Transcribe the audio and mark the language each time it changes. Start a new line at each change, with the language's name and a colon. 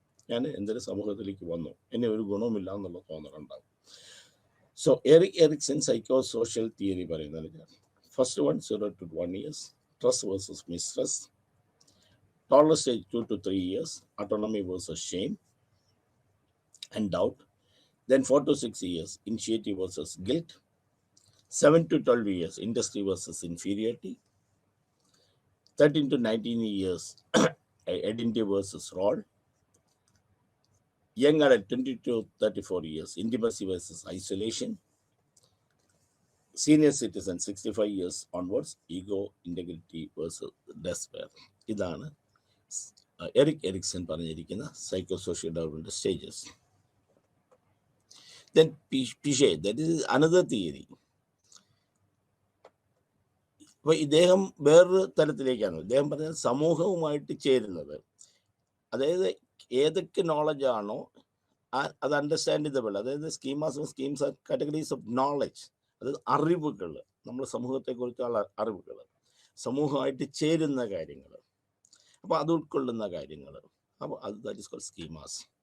Malayalam: ഞാൻ എന്തൊരു സമൂഹത്തിലേക്ക് വന്നു, എന്നെ ഒരു ഗുണവുമില്ല എന്നുള്ള തോന്നലുണ്ടാകും.
English: So Erikson psycho social theory പറയുന്നത്, first one 0 to 1 years, trust versus mistrust, toddler stage 2 to 3 years, autonomy versus shame and doubt. Then 4 to 6 years, initiative versus guilt. 7 to 12 years, industry versus inferiority. 13 to 19 years, identity versus role. Young adult 20 to 34 years, intimacy versus isolation. Senior citizen 65 years onwards, ego integrity versus despair.
Malayalam: ഇതാണ് Ericsson പറഞ്ഞിരിക്കുന്ന psycho social development stages.
English: Then Piaget, that is another theory.
Malayalam: അപ്പോൾ ഇദ്ദേഹം വേറൊരു തലത്തിലേക്കാണ്. ഇദ്ദേഹം പറഞ്ഞത് സമൂഹവുമായിട്ട് ചേരുന്നത്, അതായത് ഏതൊക്കെ നോളജാണോ അത് അണ്ടർസ്റ്റാൻഡിബിൾ, അതായത്
English: schemes are categories of knowledge,
Malayalam: അതായത് അറിവുകൾ, നമ്മൾ സമൂഹത്തെക്കുറിച്ചുള്ള അറിവുകൾ, സമൂഹമായിട്ട് ചേരുന്ന കാര്യങ്ങൾ, അപ്പോൾ അത് ഉൾക്കൊള്ളുന്ന കാര്യങ്ങൾ, അപ്പോൾ അത്
English: That is called schemas.